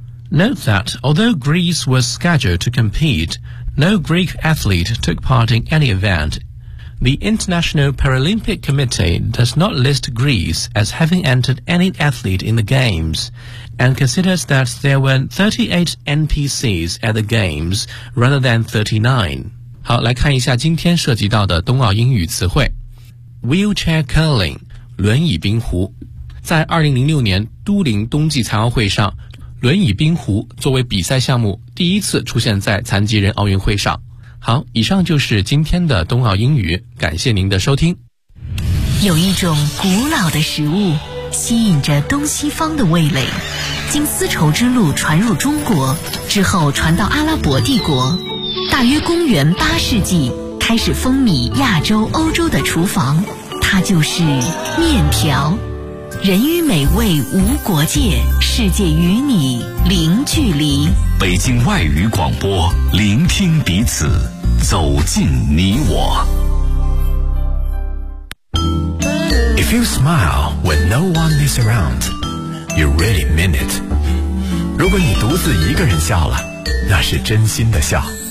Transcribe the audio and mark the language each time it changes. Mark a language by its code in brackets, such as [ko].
[en] Note that although Greece was scheduled to compete, no Greek athlete took part in any eventThe International Paralympic Committee does not list Greece as having entered any athlete in the Games, and considers that there were 38 NPCs at the Games rather than 39. [zh] 好，来看一下今天涉及到的冬奥英语词汇。 [en] Wheelchair curling, 轮椅冰壶。 [zh] 在2006年都灵冬季残奥会上，轮椅冰壶作为比赛项目第一次出现在残疾人奥运会上。好，以上就是今天的冬奥英语，感谢您的收听。有一种古老的食物，吸引着东西方的味蕾，经丝绸之路传入中国，之后传到阿拉伯帝国。大约公元八世纪，开始风靡亚洲、欧洲的厨房，它就是面条。人与美味无国界，世界与你零距离。北京外语广播，聆听彼此，走进你我。 [en] If you smile when no one is around, you really mean it. [zh] 如果你独自一个人笑了，那是真心的笑。